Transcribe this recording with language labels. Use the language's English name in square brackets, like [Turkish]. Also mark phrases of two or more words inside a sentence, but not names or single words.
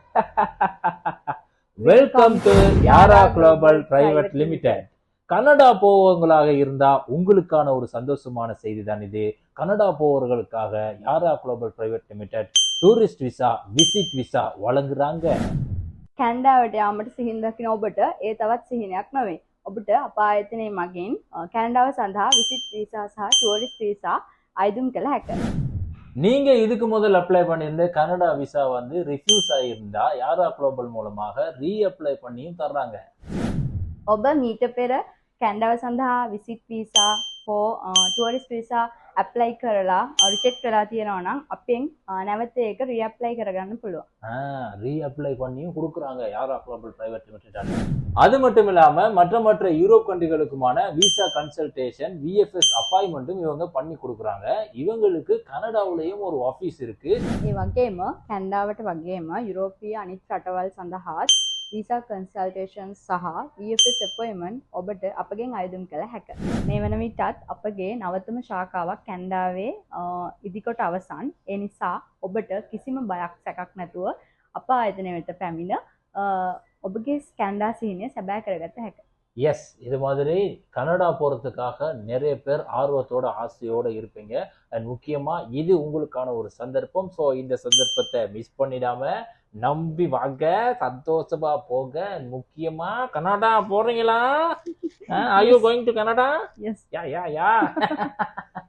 [English] Welcome to Yaara Global Private Limited. [Tamil] கனடா போவங்களாக இருந்தா உங்களுக்கான ஒரு சந்தோஷமான செய்தி தான் இது. கனடா போவர்களுக்காக யாரா குளோபல் பிரைவேட் லிமிடெட் [English] tourist visa, visit visa [Tamil] வழங்குறாங்க. [Sinhala] කැනඩාවට යාමට සිහින් දකින ඔබට ඒ තවත් සිහිනයක් නොවේ. ඔබට අප ආයතනයේ මගින් කැනඩාව සඳහා [English] visit visa [Sinhala] සහ [English] tourist visa [Sinhala] අයිදුම් කළ හැක. [Tamil] நீங்க இதுக்கு முதல் அப்ளை பண்ணியிருந்த கனடா விசா வந்து ரிஃப்யூஸ் ஆகியிருந்தா யாரா குளோபல் மூலமாக ரீஅப்ளை பண்ணியும் தர்றாங்க. [Sinhala] ඔබ මීට පෙර කැනඩාව සඳහා [English] visit visa [Sinhala] හෝ [English] tourist visa [Sinhala] ඇප්ලයි කරලා රිජෙක්ට් වෙලා තියෙනවා නම් අපෙන් නැවත ඒක රීඅප්ලයි කරගන්න පුළුවන්. [Tamil] ரீஅப்ளை பண்ணியும் கொடுக்குறாங்க யாரா குளோபல் பிரைவேட் லிமிடெட். அது மட்டும் இல்லாம மற்ற யூரோப் கண்ட்ரிகளுக்குமான [English] visa consultation, [Tamil] விஎஃப்எஸ் அப்பாயின்மெண்ட்டும் இவங்க பண்ணி கொடுக்குறாங்க. இவங்களுக்கு கனடாவிலேயும் ஒரு ஆஃபீஸ் இருக்கு. [Sinhala] ඒ වගේම කැනඩාවට වගේම යුරෝපීය අනිත් රටවල් සඳහාත් [English] visa consultation [Sinhala] සහ [English] VFS appointment [Sinhala] ඔබට අපගෙන් අයදුම් කළ හැක. මේ වන විටත් අපගේ නවතම ශාඛාවක් කැනඩාවේ ඉදිකොට අවසන්. ඒ නිසා ඔබට කිසිම බයක් සැකක් නැතුව අප ආයතනය වෙත පැමිණ ඔබගේ කැනඩා සිහිනය සැබෑ කරගත හැක. [Tamil] எஸ், இது மாதிரி கனடா போறதுக்காக நிறைய பேர் ஆர்வத்தோட ஆசையோட இருப்பீங்க. அண்ட் முக்கியமா இது உங்களுக்கான ஒரு சந்தர்ப்பம். ஸோ இந்த சந்தர்ப்பத்தை மிஸ் பண்ணிடாம நம்பி வாங்க, சந்தோஷமா போங்க. முக்கியமா கனடா போறீங்களா? [English] Are you going to Canada? Yes. Yeah.